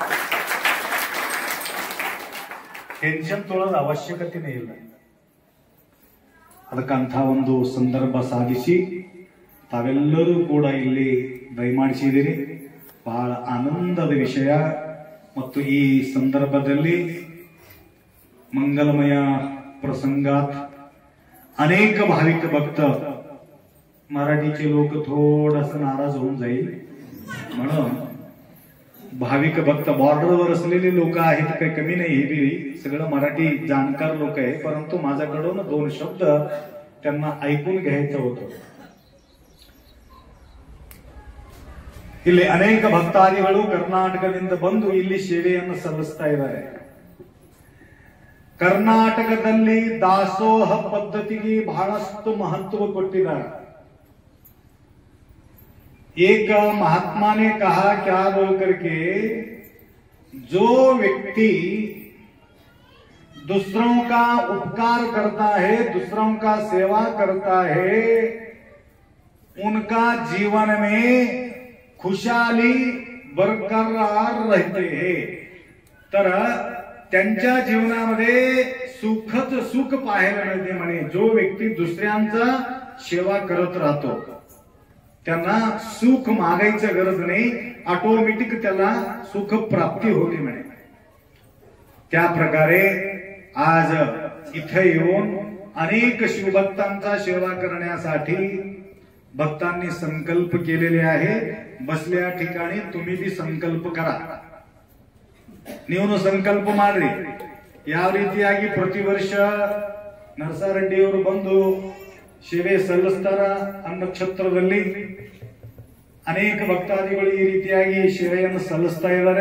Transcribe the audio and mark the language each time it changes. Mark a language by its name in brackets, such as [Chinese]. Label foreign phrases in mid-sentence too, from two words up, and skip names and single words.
[Kannada] ಟೆನ್ಷನ್ ತೊಗೊಳ್ಳೋದು ಅವಶ್ಯಕತೆನೇ ಇಲ್ಲ. ಅದಕ್ಕಂಥ ಒಂದು ಸಂದರ್ಭ ಸಾಧಿಸಿ ತಾವೆಲ್ಲರೂ ಕೂಡ ಇಲ್ಲಿ ದಯಮಾಡಿಸಿದಿರಿ. ಬಹಳ ಆನಂದದ ವಿಷಯ. ಮತ್ತು ಈ ಸಂದರ್ಭದಲ್ಲಿ [Marathi] मंगलमय प्रसंगात अनेक भाविक भक्त, मराठीचे लोक थोडस नाराज होऊन जाईल म्हणून भाविक भक्त बॉर्डरवर असलेले लोक आहेत, काही कमी नाही. हे बी सगळं मराठी जाणकार लोक आहे, परंतु माझ्याकडून 2 शब्द त्यांना ऐकून घ्यायचं होतं. [Kannada] ಇಲ್ಲಿ ಅನೇಕ ಭಕ್ತಾದಿಗಳು ಕರ್ನಾಟಕದಿಂದ ಬಂದು ಇಲ್ಲಿ ಸೇವೆಯನ್ನು ಸಲ್ಲಿಸ್ತಾ ಇದ್ದಾರೆ. ಕರ್ನಾಟಕದಲ್ಲಿ ದಾಸೋಹ ಪದ್ಧತಿಗೆ ಬಹಳಷ್ಟು ಮಹತ್ವ ಕೊಟ್ಟಿದ್ದಾರೆ. [Hindi] एक महात्मा ने कहा क्या बोल करके, जो व्यक्ति दूसरों का उपकार करता है, दूसरों का सेवा करता है, उनका जीवन में खुशाली बरकरार रहते हैं. [Marathi] तर त्यांच्या जीवनामध्ये सुखच सुख पाहायला मिळते म्हणे. जो व्यक्ती दुसऱ्यांचा सेवा करत राहतो त्यांना सुख मागायचं गरज नाही, ऑटोमॅटिक त्याला सुख प्राप्ती होते म्हणे. त्या प्रकारे आज इथे येऊन अनेक शिवभक्तांचा सेवा करण्यासाठी भक्तांनी संकल्प केलेले आहे. बसल्या ठिकाणी तुम्ही बी संकल्प करा. [Kannada] ನೀವು ಸಂಕಲ್ಪ ಮಾಡ್ರಿ. ಯಾವ ರೀತಿಯಾಗಿ ಪ್ರತಿ ವರ್ಷ ನರಸಾರೆಡ್ಡಿಯವರು ಬಂದು ಸೇವೆ ಸಲ್ಲಿಸ್ತಾರ ಅನ್ನಕ್ಷತ್ರದಲ್ಲಿ ಅನೇಕ ಭಕ್ತಾದಿಗಳು ಈ ರೀತಿಯಾಗಿ ಸೇವೆಯನ್ನು ಸಲ್ಲಿಸ್ತಾ ಇದ್ದಾರೆ.